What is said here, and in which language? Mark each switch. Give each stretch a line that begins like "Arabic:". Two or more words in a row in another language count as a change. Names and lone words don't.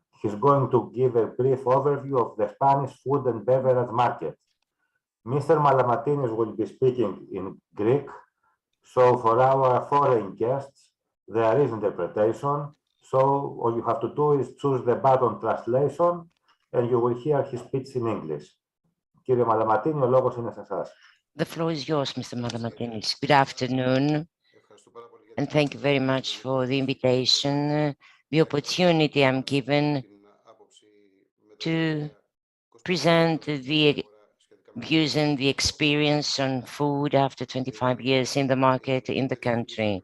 English: He's going to give a brief overview of the Spanish food and beverage market. Mr. Malamatinis will be speaking in Greek, so for our foreign guests, there is interpretation. So all you have to do is choose the button translation and you will hear his speech in English.
Greek: Κύριε Μαλαματίνη, ο λόγος είναι σε εσάς.
English: The floor is yours, Mr. Malamatinis. Good afternoon, and thank you very much for the invitation, the opportunity I'm given to present the views and the experience on food after 25 years in the market in the country.